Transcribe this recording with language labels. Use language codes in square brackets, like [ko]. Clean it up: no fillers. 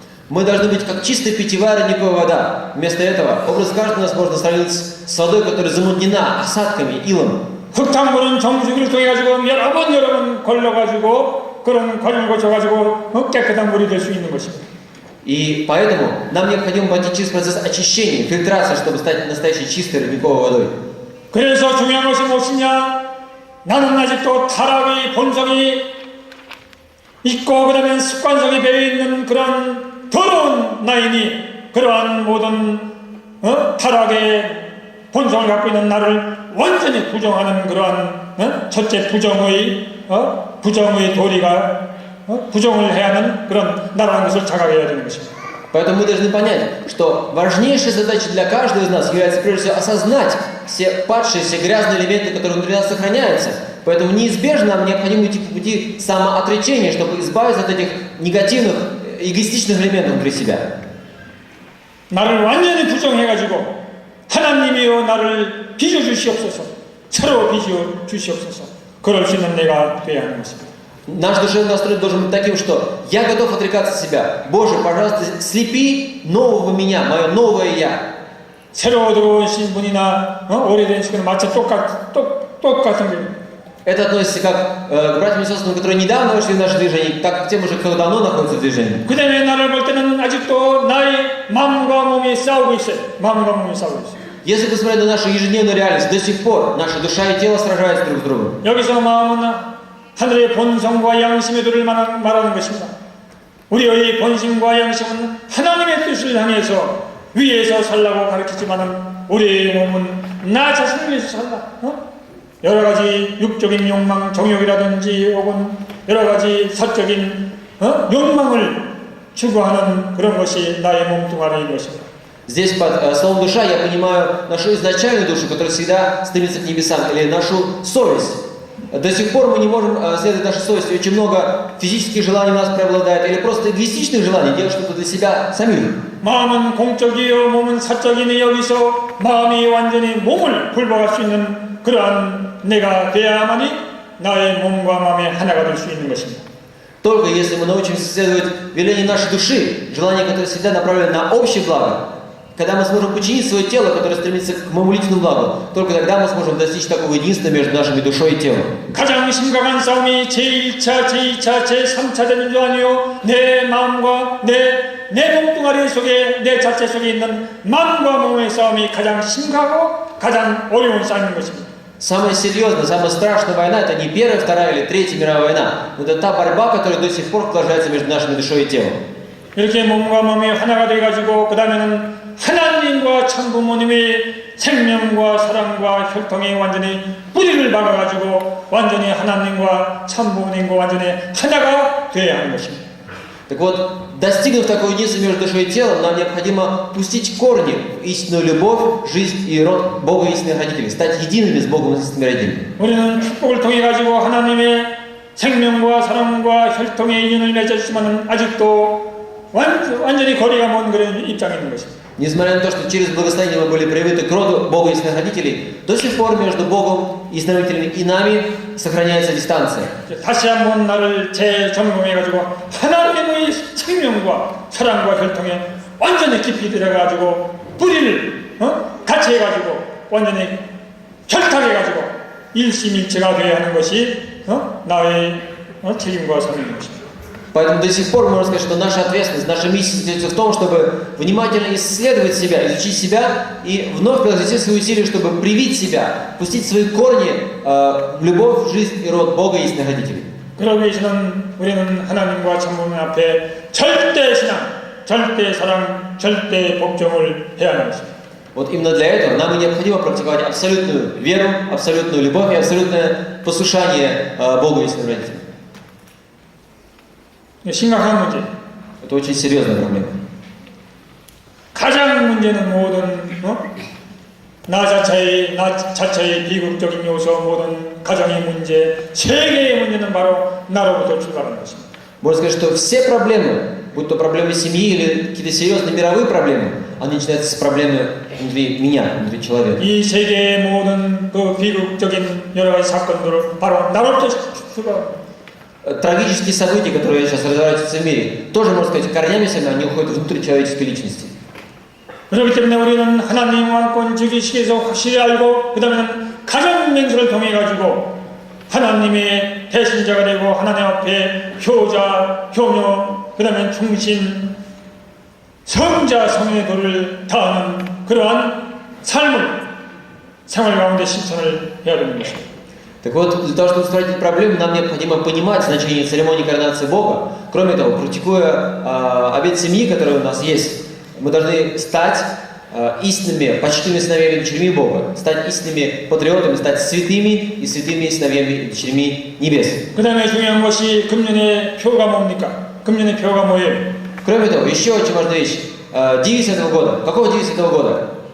[ru] Мы должны быть как чистая питьевая родниковая вода. Вместо этого образ каждого нас можно сравнить с водой, которая замутнена осадками, илом. [ko] 흙탕물은 정수기를 통해 가지고 여러 번 걸러가지고 그런 과정을 거쳐가지고 깨끗한 물이 될 수 있는 것입니다. [ru] И поэтому нам необходимо пройти через процесс очищения, фильтрации, чтобы стать настоящей чистой родниковой водой. [ko] 그래서 중요한 것이 무엇이냐? 나는 아직도 타락의 본성이 있고 그다음에 습관성이 배어있는 그런 더러운 나이니 그러한 모든 타락의 본성을 갖고 있는 나를 완전히 부정하는 그러한 첫째 부정의 도리가 부정을 해야 하는 그런 나라는 것을 자각해야 되는 것입니다. [ru] Поэтому мы должны понять, что важнейшей задачей для каждого из нас является прежде всего осознать все падшие, все грязные элементы, которые внутри нас сохраняются. Поэтому неизбежно нам необходимо идти по пути самоотречения, чтобы избавиться от этих негативных, эгоистичных элементов внутри себя. [ko] 나를 완전히 부정해가지고 하나님이여 나를 빚어주시옵소서, 새로 빚어주시옵소서. 그럴 수 있는 내가 되어야 하는 것입니다. [ru] Наш душевный настрой должен быть таким, что я готов отрекаться от себя. Боже, пожалуйста, слепи нового меня, мое новое я. [ko] 새로 들어오신 분이나 오래된 시간에 마치 똑같은 게. [ru] Это относится как к братьям и сестрам, которые недавно вошли в наше движение, так к тем уже, кто давно находится в движении. [ko] 그 다음에 나를 볼 때는 아직도 나의 마음과 몸이 싸우고 있어요. 마음과 몸이 싸우고 있어요. [ru] Если посмотреть на нашу ежедневную реальность, до сих пор наша душа и тело сражаются друг с другом. [ko] 여기서 마음은 하늘의 본성과 양심의 도를 말하는 것입니다. 우리의 본심과 양심은 하나님의 뜻을 향해서 위에서 살라고 가르치지만은 우리의 몸은 나 자신을 위해서 살라. 여러 가지 육적인 욕망, 정욕이라든지 혹은 여러 가지 사적인 욕망을 추구하는 그런 것이 나의 몸뚱아리인 것입니다. [ru] Здесь под словом душа я понимаю нашу изначальную душу, которая всегда стремится к небесам, или нашу совесть. До сих пор мы не можем следовать нашей совести. Очень много физических желаний у нас преобладает, или просто эгоистичных желаний, делать что-то для себя самих. [ko] 마음은 공적이요 몸은 사적이니 여기서 마음이 완전히 몸을 굴복할 수 있는 그러한 내가 되어야만이 나의 몸과 마음이 하나가 될 수 있는 것입니다. [ru] Только если мы научимся следовать велению нашей души, желания, которые всегда направлены на общее благо, когда мы сможем подчинить свое тело, которое стремится к моему личному благу, только тогда мы сможем достичь такого единства между нашими душой и телом. [ko] 가장 심각한 싸움이 제1차, 제2차, 제3차 되는 줄 아니요 내 마음과 내 몸뚱아리 속에 내 자체 속에 있는 마음과 몸의 싸움이 가장 심각하고 가장 어려운 싸움인 것입니다. [ru] Самая серьезная, самая страшная война — это не Первая, Вторая или Третья мировая война, но это та борьба, которая до сих пор продолжается между нашими душой и телом. [ko] 이렇게 몸과 마음이 하나가 돼가지고 그 다음에는 하나님과 참부모님의 생명과 사랑과 혈통이 완전히 뿌리를 박아가지고 완전히 하나님과 참부모님과 완전히 하나가 되어야 하는 것입니다. [ru] Так вот, достигнув такого единства между душой и телом, нам необходимо пустить корни в истинную любовь, жизнь и род Бога и истинных родителей, стать едиными с Богом и истинными родителями. [ko] 우리는 축복을 통해 가지고 하나님의 생명과 사랑과 혈통의 인연을 맺었지만 아직도 완전히 거리가 먼 그런 입장에 있는 것입니다. [ru] Несмотря на то, что через благословение мы были привиты к роду Бога и истинных родителей, до сих пор между Богом и истинными родителями и нами сохраняется дистанция. [ko] 다시 한번 나를 재점검해 가지고 하나님의 생명과 사랑과 혈통에 완전히 깊이 들어가지고 뿌리를 같이 해가지고 완전히 결탁해 가지고 일심일체가 되어야 하는 것이 나의 책임과 사명인 것입니다. [ru] Поэтому до сих пор можно сказать, что наша ответственность, наша миссия состоит в том, чтобы внимательно исследовать себя, изучить себя и вновь приложить свои усилия, чтобы привить себя, пустить свои корни в любовь, жизнь и род Бога и истинных родителей. [ko] 그러기 위해서는 우리는 하나님과 참부모님 앞에 절대 신앙, 절대 사랑, 절대 복종을 해야 하는 것입니다. [ru] Вот именно для этого нам и необходимо практиковать абсолютную веру, абсолютную любовь и абсолютное послушание Богу и истинным родителям. [ko] 심각한 문제. [ru] Это очень серьезная проблема. [ko] 가장 문제는 모든 나 자체의 비극적인 요소, 모든 가정의 문제, 세계의 문제는 바로 나로부터 출발하는 것입니다. [ru] Можно сказать, что все проблемы, будь то проблемы семьи или какие-то серьезные мировые проблемы, они начинаются с проблемы внутри меня, внутри человека. [ko] 이 세계의 모든 그 비극적인 여러 가지 사건들을 바로 나로부터 출발합니다. [ru] Трагические события, которые сейчас разворачиваются в мире, тоже, можно сказать, корнями сами, они уходят внутрь человеческой личности. [ko] 그렇기 때문에 우리는 하나님 왕권 즉위식에서 확실히 알고 그 다음에는 가정 맹세를 통해 가지고 하나님의 대신자가 되고 하나님 앞에 효자, 효녀, 그 다음에 충신, 성자, 성의 도를 다하는 그러한 삶을 생활 가운데 실천을 해야 되는 것입니다. [ru] Так вот, для того, чтобы устранить проблему, нам необходимо понимать значение церемонии коронации Бога. Кроме того, практикуя обет семьи, который у нас есть, мы должны стать истинными, почтенными сыновьями и дочерьми Бога, стать истинными патриотами, стать святыми и святыми сыновьями и дочерьми небес. [ko] 그 다음에 중요한 것이 금년의 표가 뭡니까? 금년의 표가 뭐예요? [ru] Кроме того, еще очень важная вещь. Девиз этого года. Какого девиз этого года?